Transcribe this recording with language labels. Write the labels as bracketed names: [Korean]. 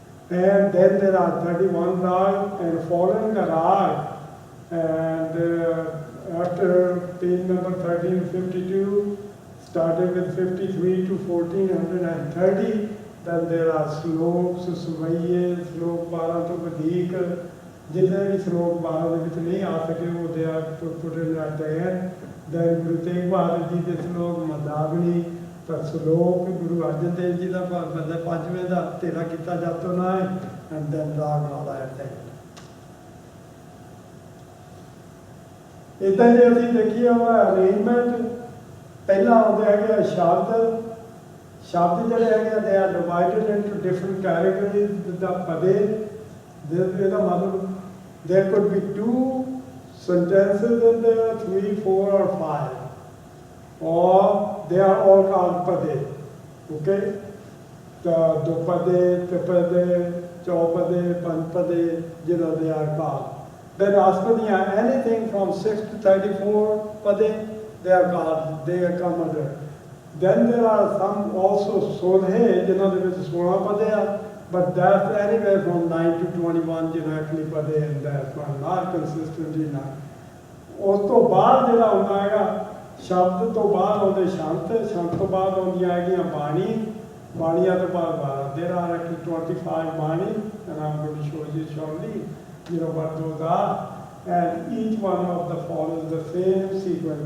[English] And then there are 31 rags, and following the rag, and after page number 1352, started with 53 to 1430, then there are sloks, suvaiye, slok 12 to Vadik, [Hindi] जितने भी श्लोक [Punjabi] 12 ਦੇ ਵਿੱਚ ਨਹੀਂ ਆ ਸਕੇ ਉਹ [English] they are put in at the end. [Punjabi] Then Guru Tegh Bahadur ji ਦੇ ਸ਼ਲੋਕ ਮਦਾਵਣੀ, ਪਰ ਸ਼ਲੋਕ ਗੁਰੂ ਅਰਜਨ ਦੇਵ ਜੀ ਦਾ ਮਤਲਬ ਪੰਜਵੇਂ ਦਾ ਤੇਰਾ ਕੀਤਾ ਜਾਤੋ ਨਾ ਹੈ, [English] and then Ragmala at the end. [Punjabi] ਇਦਾਂ ਜੇ ਅਸੀਂ ਦੇਖੀਏ ਉਹਦਾ ਅਰੇਂਜਮੈਂਟ, ਪਹਿਲਾਂ ਆਉਂਦੇ ਹੈਗੇ ਸ਼ਬਦ ਜਿਹੜੇ ਹੈਗੇ [English] they are divided into different categories. The pade, [Punjabi] ਇਹਦਾ ਮਤਲਬ [English] there could be 2 sentences in there, 3, 4 or 5, or they are all called pade. Okay? The dupade, tripade, chaupade, panpade, they are called. Then Aspadiya, anything from 6 to 34 pade, they are called, they come under. Then there are some also Sodhe, [Punjabi] ਜਿਹਨਾਂ ਦੇ ਵਿੱਚ 16 ਪਦੇ ਆ, [English] but that's anywhere from 9 to 21 actually pade, and that's one, not consistently not. [Punjabi] ਉਸ ਤੋਂ ਬਾਅਦ ਜਿਹੜਾ ਆਉਂਦਾ ਹੈਗਾ, ਸ਼ਬਦ ਤੋਂ ਬਾਅਦ ਆਉਂਦੇ ਸ਼ੰਤ ਤੋਂ ਬਾਅਦ ਆਉਂਦੀਆਂ ਹੈਗੀਆਂ ਬਾਣੀਆਂ ਤੋਂ ਬਾਅਦ [English] there are actually 25 [Punjabi] ਬਾਣੀ, [English] and I'm going to show you shortly, what those are. And each one of the follows the same sequence.